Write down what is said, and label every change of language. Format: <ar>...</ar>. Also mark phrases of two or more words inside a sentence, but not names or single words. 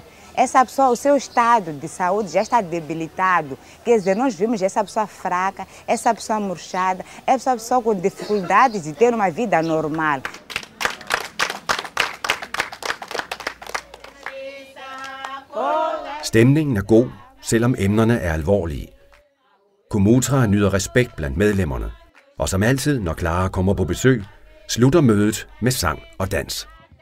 <pt>Essa pessoa, o seu estado de saúde já está debilitado. Quer dizer, nós vimos essa pessoa fraca, essa pessoa murchada, essa pessoa com dificuldades de ter uma vida normal.</pt> <da>Stemningen er god, selvom emnerne er alvorlige. Comutra nyder respekt blandt medlemmerne. Og som altid, når Clara kommer på besøg, slutter mødet med sang og dans.</da>